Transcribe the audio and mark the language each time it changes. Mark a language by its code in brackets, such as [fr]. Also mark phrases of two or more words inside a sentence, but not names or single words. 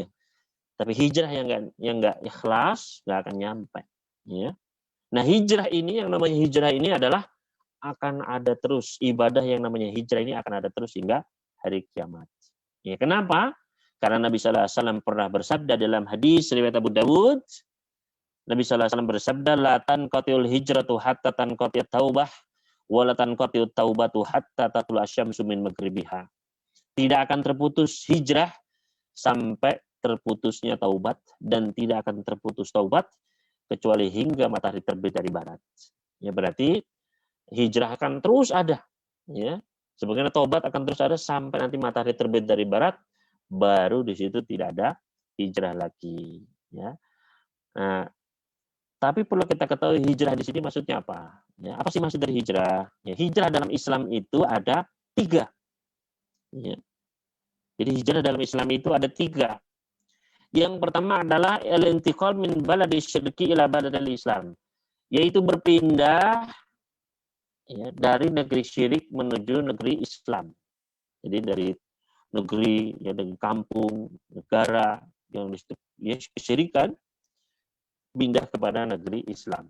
[id] Tapi hijrah yang enggak ikhlas enggak akan nyampe, ya. Nah, hijrah ini, yang namanya hijrah ini adalah akan ada terus, ibadah yang namanya hijrah ini akan ada terus hingga hari kiamat. Ya, kenapa? Karena Nabi [ar] صلى الله عليه وسلم [id] pernah bersabda dalam hadis riwayat Abu Dawud, Nabi [ar] صلى الله عليه وسلم [id] bersabda, [ar] لا تنقطع الهجرة حتى تنقطع التوبة ولا تنقطع التوبة حتى تطلع الشمس من مغربها. [id] Tidak akan terputus hijrah sampai terputusnya taubat, dan tidak akan terputus taubat kecuali hingga matahari terbit dari barat. Ya, berarti hijrah akan terus ada, ya. Sebagaimana taubat akan terus ada sampai nanti matahari terbit dari barat, baru di situ tidak ada hijrah lagi, ya. Nah, tapi perlu kita ketahui hijrah di sini maksudnya apa? Ya, apa sih maksud dari hijrah? Ya, hijrah dalam Islam itu ada 3. Ya. Jadi hijrah dalam Islam itu ada 3. Yang pertama adalah [ar] الانتقال من بلد الشرك إلى بلد الإسلام, [id] yaitu berpindah, ya, dari negeri syirik menuju negeri Islam. Jadi dari negeri, ya, dari kampung, negara yang kesyirikan, pindah kepada negeri Islam.